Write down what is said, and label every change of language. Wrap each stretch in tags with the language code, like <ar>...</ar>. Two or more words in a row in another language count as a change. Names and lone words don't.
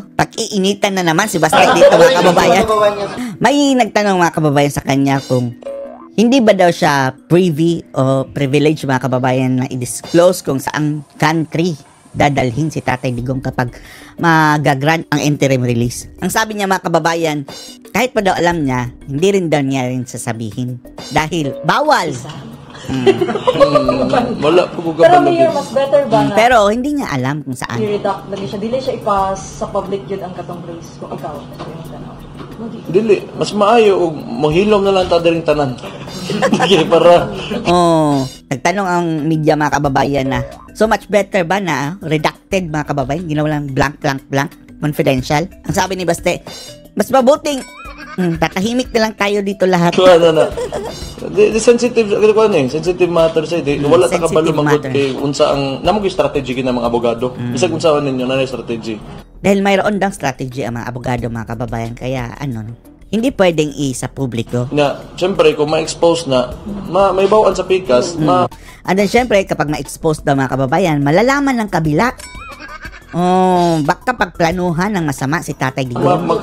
<tl>Pag-iinitan na naman si Baste dito, mga kababayan. May nagtanong, mga kababayan, sa kanya kung hindi ba daw siya privy o privilege, mga kababayan, na i-disclose kung saang country dadalhin si Tatay Digong kapag magagrant ang interim release. Ang sabi niya, mga kababayan, kahit pa daw alam niya, hindi rin daw niya rin sasabihin. Dahil bawal.</tl> <ceb>Wala po ko</ceb> <tl>Pero Mayor, mas better ba na? Pero hindi niya alam kung saan.</tl> <ceb>I-redact lagi siya. Dili siya ipas sa public yun ang katong place. Kung ikaw, Dili, mas maayo og mohilom na lang ta diring tanan. Sige, para</ceb> <tl>nagtanong ang media, mga kababayan, na</tl> <en>so much better</en> <tl>ba na redacted, mga kababayan, ginawa lang</tl> <en>blank confidential.</en> <tl>Ang sabi ni Baste, mas mabuting tatahimik na lang tayo dito lahat.</tl> <en>The sensitive sensitive matter</en> <ceb>sa wala ta kabalo manggod kay unsa ang namo gyud strategy</ceb> <tl>ng mga abogado.</tl> <ceb>Bisag unsa ninyo na strategy.</ceb> <tl>Dahil mayroon daw strategy ang mga abogado, mga kababayan, kaya hindi pwedeng sa publiko.</tl> <ceb>Na syempre kung ma-expose na may bawaan sa pikas,</ceb> <en>And then</en> <tl>syempre kapag ma-expose daw, mga kababayan, malalaman ng kabila. Baka pagplanuhan ng masama si Tatay Digong.</tl>